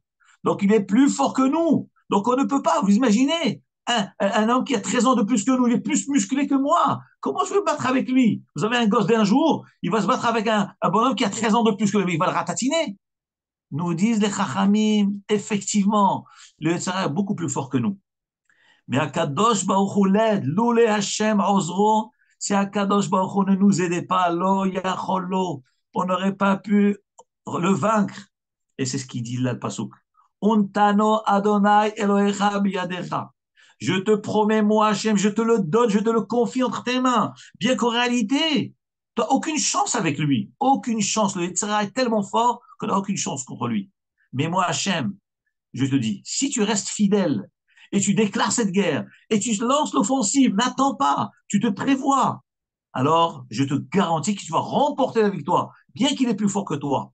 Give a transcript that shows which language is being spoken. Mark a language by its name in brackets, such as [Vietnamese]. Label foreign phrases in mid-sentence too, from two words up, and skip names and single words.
[French] Donc, il est plus fort que nous. Donc, on ne peut pas, vous imaginez, un homme qui a 13 ans de plus que nous, il est plus musclé que moi. Comment je vais me battre avec lui? Vous avez un gosse d'un jour, il va se battre avec un bonhomme qui a 13 ans de plus que lui, il va le ratatiner. Nous disent les Chachamim, effectivement, le Yetzara est beaucoup plus fort que nous. Mais [Hebrew] הקדוש ברוך הוא [French] l'aide, [Hebrew] לולי השם עוזרו, [French] si [Hebrew] הקדוש ברוך הוא [French] ne nous aidait pas, [Hebrew] לא יכול לו, [French] on n'aurait pas pu le vaincre. Et c'est ce qu'il dit là le pasuk. [Hebrew] ונתנו ה' אלהיך בידך. [French] Je te promets, moi Hashem, je te le donne, je te le confie entre tes mains. Bien qu'en réalité, tu n'as aucune chance avec lui. Aucune chance. Le Yetzirah est tellement fort qu'on n'a aucune chance contre lui. Mais moi Hashem, je te dis, si tu restes fidèle et tu déclares cette guerre et tu lances l'offensive, n'attends pas, tu te prévois, alors je te garantis que tu vas remporter la victoire, bien qu'il est plus fort que toi.